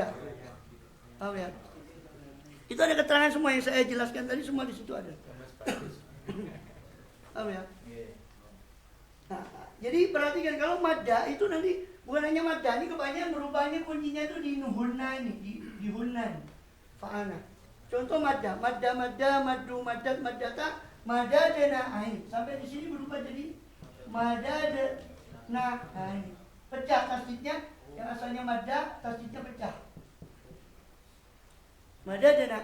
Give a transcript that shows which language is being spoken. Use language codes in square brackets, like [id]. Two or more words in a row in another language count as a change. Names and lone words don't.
[id] Paham ya? Itu ada keterangan semua yang saya jelaskan tadi, semua di situ ada. Paham ya? Nah, jadi perhatikan kalau madda itu nanti bukan hanya madda, ini kebanyakan berubahnya kuncinya itu di nuhunna ini, di hunna. Fa'ana. [ar] Contoh مدّ، مدّوا، مدّت، مدّتا، مددن. [id] Ini sampai di sini berubah jadi madadana. Ini pecah tasdidnya, yang asalnya madda, tasdidnya pecah. Madadana.